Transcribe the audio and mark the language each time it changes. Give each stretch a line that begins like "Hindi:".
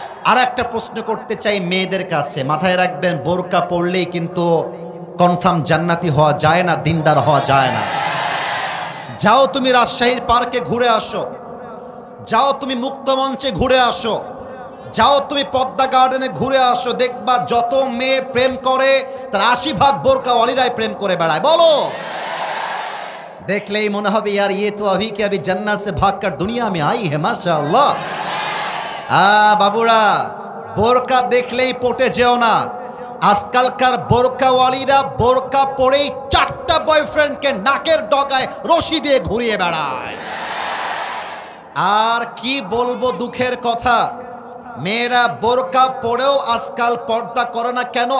Bangla: আর একটা প্রশ্ন করতে চাই মেয়েদের কাছে, মাথায় রাখবেন, বোরকা পরলেই কিন্তু কনফার্ম জান্নাতি হওয়া যায় না, দিনদার হওয়া যায় না। যাও তুমি রাজশাহীর পার্কে ঘুরে আসো, যাও তুমি মুক্তমঞ্চে ঘুরে আসো, যাও তুমি পদ্মা গার্ডেনে ঘুরে আসো, দেখবা যত মেয়ে প্রেম করে তার 80% বোরকাওয়ালিরাই প্রেম করে বেড়ায়। বলো, দেখলেই মনে হবে
Hindi: यार ये तो अभी के अभी जन्नत से भागकर दुनिया में आई है माशाअल्लाह।
Bangla: বাবুরা, বোরকা দেখলেই পটে যেও না। আজকালকার বোরকাওয়ালিরা বোরকা পরেই 4টা বয়ফ্রেন্ডকে নাকের ডগায় রশি দিয়ে ঘুরিয়ে বেড়ায়। আর কি বলবো দুঃখের কথা, মেয়েরা বোরকা পরেও আজকাল পর্দা করে না কেন?